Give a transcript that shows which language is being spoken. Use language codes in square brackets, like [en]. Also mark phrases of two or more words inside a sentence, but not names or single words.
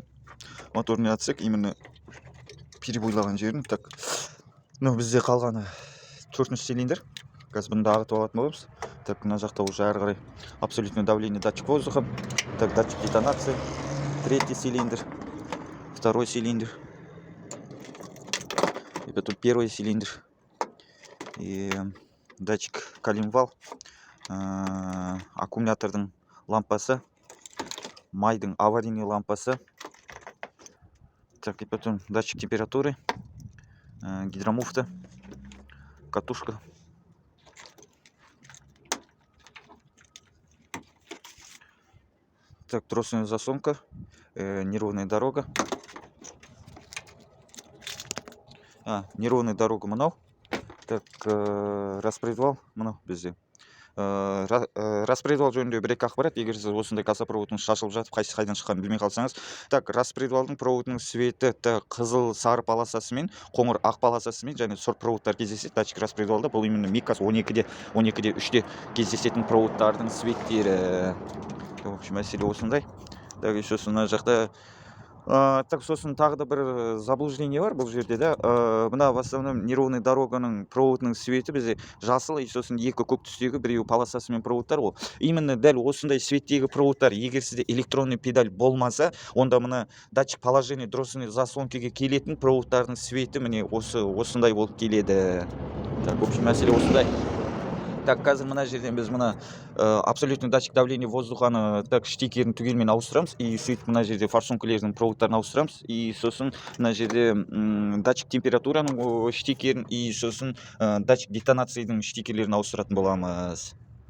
[ru] Моторный отсек, именно [kk] перебойлаған жерін. Так, бізде қалғаны 4-ші цилиндр. Қазір бұны ағытып алатын боламыз. [ru] Так, [kk] мына жақта [ru] уже [kk] ары қарай [ru] абсолютное давление датчик воздуха. Так, датчик детонации. 3-й цилиндр, 2-й цилиндр. И потом 1-й цилиндр. И датчик коленвал, [kk] аккумулятордың лампасы, майдың аварийный лампасы. [ru] Так, и потом датчик температуры, гидромуфта, катушка. Так, дросельная заслонка, неровная дорога. Неровная дорога мынау. [kk] Так, распредвал мынау бізде. Распредвал жөнінде бір-екі ақпарат, егер сіз осындай кассопроводың шашылып жатып, қайдан шыққанын білмей қалсаңыз. Так, распредвалдың проводының светі қызыл сары полосасымен, қоңыр ақ полосасымен және сорт проводтар кездеседі. Датчик распредвалда бұл именно Микас 12-де 3-де кездесетін проводтардың светтері. [ru] В общем, [kk] мәселе осындай. Так, сосын мына жақта так, сосын тағы да бір заблуждение бар бұл жерде, да. Мына [ru] в основном неровный [kk] дороганың проводының светі бізде жасыл, и сосын екі көк түстегі біреуі полосасымен проводтар ол. Именно дәл осындай светтегі проводтар, егер сізде [ru] электронный педаль [kk] болмаса, онда мына [ru] датчик положение дросельный [kk] заслонкаға келетін проводтардың светі міне осындай болып келеді. [ru] Так, в общем, [kk] мәселе осындай. Так, қазір мына жерден біз мына [ru] абсолютный датчик давления [kk] воздуханы так штикерін түгелмен ауыстырамыз, и сөйтіп мына жерде форсункілердің проводтарын ауыстырамыз, и сосын мына жерде [ru] датчик температураның [kk] штикерін, и сосын [ru] датчик детонацияның [kk] штикерлерін ауыстыратын боламыз.